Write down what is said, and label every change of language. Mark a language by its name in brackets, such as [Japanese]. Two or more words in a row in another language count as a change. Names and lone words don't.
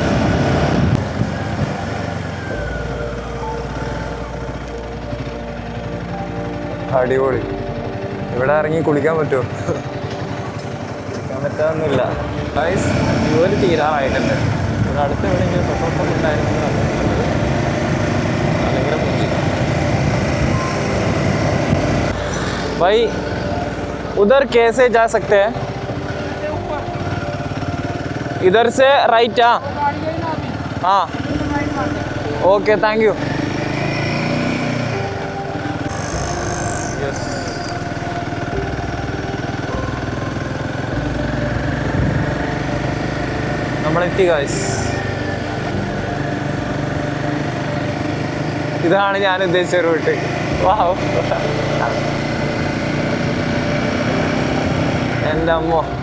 [Malayalam] അടിപൊളി. ഇവിടെ ഇറങ്ങി കുളിക്കാൻ പറ്റുമോ? കുളിക്കാൻ പറ്റാതൊന്നുമില്ല. ഗൈസ് ഫ്യൂവൽ തീരാറായിട്ടുണ്ട്. ഇവിടെ അടുത്ത് എവിടെയെങ്കിലും [English] petrol pump [Malayalam] ഉണ്ടായിരുന്നെങ്കിൽ നല്ലത്, അല്ലെങ്കിൽ മുഞ്ചി. [Hindi] भाई उधर कैसे जा सकते हैं? इधर से राइट? हाँ [English] okay thank you. [Malayalam] यस നമ്മളെത്തി ഗൈസ്. ഇതാണ് ഞാൻ ഉദ്ദേശിച്ച റൂട്ട്. വാവ്, എൻ്റെ അമ്മോ.